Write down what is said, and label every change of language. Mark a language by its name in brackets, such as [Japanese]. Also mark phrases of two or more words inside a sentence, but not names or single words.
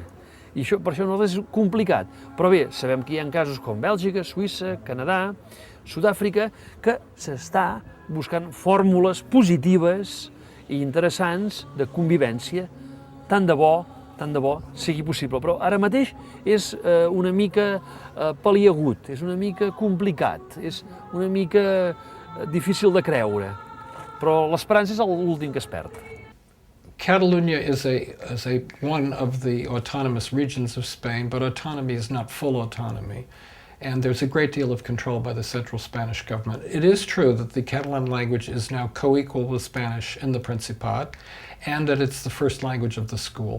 [Catalan] I això, per això nosaltres és complicat. Però bé, sabem que hi ha casos com Bèlgica, Suïssa, Canadà, Sud-àfrica, que s'està buscant fórmules positives i interessants de convivència, tant de bo sigui possible. Però ara mateix és una mica pal·liagut, és una mica complicat, és una mica difícil de creure, però l'esperança és l'últim que es perd. [English] Catalunya is one of the autonomous regions of Spain, but autonomy is not full autonomy. And there's a great deal of control by the central Spanish government. It is true that the Catalan language is now co-equal with Spanish in the Principat, and that it's the first language of the school.